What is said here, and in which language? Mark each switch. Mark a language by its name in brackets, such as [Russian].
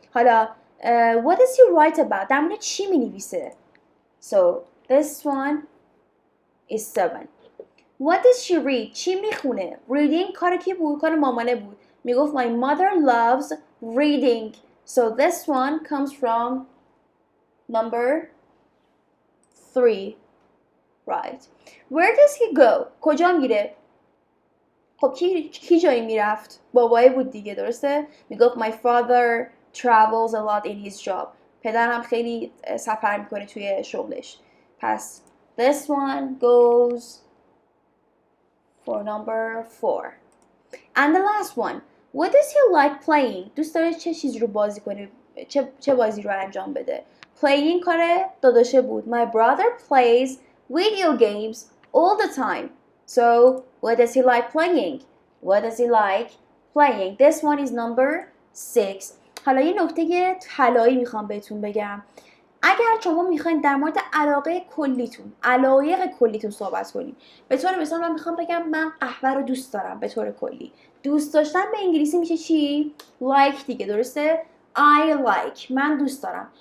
[English] حالا what does he write about؟ [Persian] در مورد چی مینویسه؟ [English] So this one is 7. What does she read؟ [Persian] چی میخونه؟ reading کار کی بود؟ کار مامانه بود. میگفت [English] my mother loves reading. So this one comes from number 3. Right. Where does he go؟ [Persian] کجا میره؟ خب کی جایی میرفت؟ بابایی بود دیگه، درسته؟ میگفت [English] my father travels a lot in his job. [Persian] پدرم خیلی سفر میکنه توی شغلش. پس [English] this one goes for number 4. And the last one. What does he like playing? [Persian] دوست داره چه چیزی رو بازی کنه؟ چه بازی رو انجام بده؟ Playing کار داداشه بود. [English] My brother plays video games all the time. So, what does he like playing? What does he like playing? This one is number 6. [Persian] حالا یه نکته طلایی میخوام بهتون بگم. اگر شما میخواین در مورد علایق کلیتون صحبت کنیم، به طور مثال من میخوام بگم من قهوه رو دوست دارم. به طور کلی دوست داشتن به انگلیسی میشه چی؟ like دیگه، درسته؟ [English] I like، [Persian] من دوست دارم.